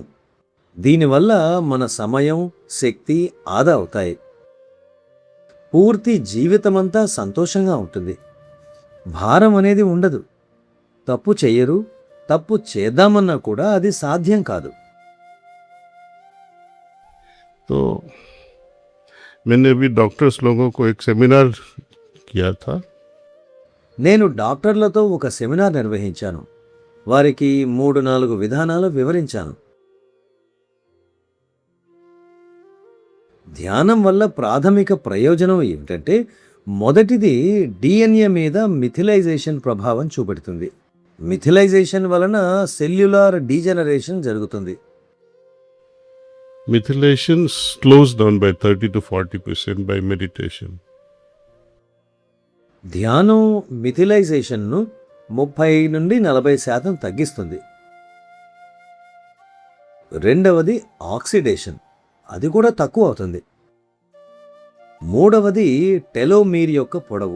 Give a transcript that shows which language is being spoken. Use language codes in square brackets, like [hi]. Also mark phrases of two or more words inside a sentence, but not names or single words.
[te] దీనివల్ల మన సమయం, శక్తి ఆదా అవుతాయి. పూర్తి జీవితమంతా సంతోషంగా ఉంటుంది. భారం అనేది ఉండదు. తప్పు చెయ్యరు. తప్పు చేద్దామన్నా కూడా అది సాధ్యం కాదు. [hi] तो मैंने अभी डॉक्टर्स लोगों को एक सेमिनार किया था। [te] నేను డాక్టర్లతో ఒక సెమినార్ నిర్వహించాను. వారికి 3-4 విధానాలు వివరించాను. ధ్యానం వల్ల ప్రాథమిక ప్రయోజనం ఏమిటంటే, మొదటిది డిఎన్ఏ మీద మిథిలైజేషన్ ప్రభావం చూపెడుతుంది. మిథిలైజేషన్ వలన [en] cellular degeneration [te] జరుగుతుంది. [en] Methylation slows down by 30 to 40% by meditation. [te] ధ్యానం మిథిలైజేషన్ను 30-40% తగ్గిస్తుంది. రెండవది ఆక్సిడేషన్, అది కూడా తక్కువ అవుతుంది. మూడవది టెలోమీర్ యొక్క పొడవు.